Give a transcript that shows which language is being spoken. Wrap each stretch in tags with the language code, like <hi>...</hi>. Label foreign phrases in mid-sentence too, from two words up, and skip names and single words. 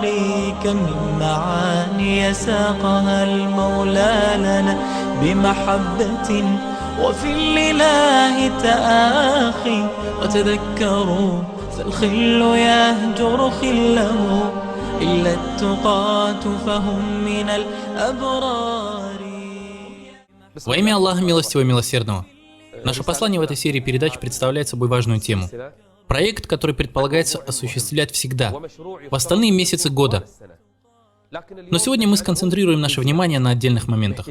<ar>كم من معاني ساقها المولى لنا بمحبة وفي الإله تآخي وتذكروا فالخل يهجر خله إلا التقاة فهم من الأبرار.</ar> <ru>Во имя Аллаха Милостивого и Милосердного. Наше послание в этой серии передач представляет собой важную тему. Проект, который предполагается осуществлять всегда, в остальные месяцы года. Но сегодня мы сконцентрируем наше внимание на отдельных моментах.</ru>